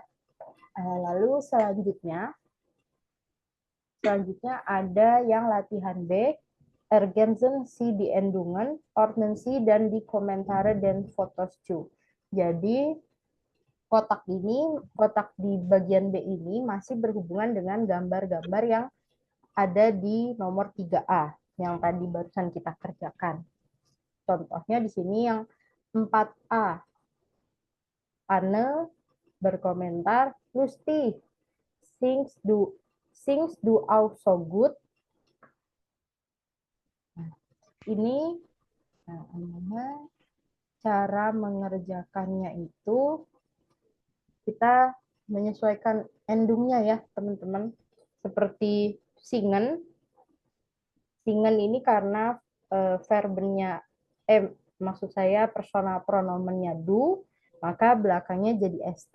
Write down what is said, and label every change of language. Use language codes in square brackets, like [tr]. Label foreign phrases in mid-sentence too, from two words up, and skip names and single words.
[id] Lalu selanjutnya ada yang latihan B, [de] ergänzen Sie die Endungen, ordnen Sie [id] dan [de] die Kommentare [id] dan [de] Fotos zu. [id] Jadi kotak di bagian B ini masih berhubungan dengan gambar-gambar yang ada di nomor 3A yang tadi barusan kita kerjakan. Contohnya di sini yang 4A. Anne berkomentar, [de] lustig, singst du auch so gut. [id] Ini cara mengerjakannya itu kita menyesuaikan endungnya ya teman-teman. Seperti singen. Singen ini karena verbennya maksud saya personal pronomennya do, maka belakangnya jadi st.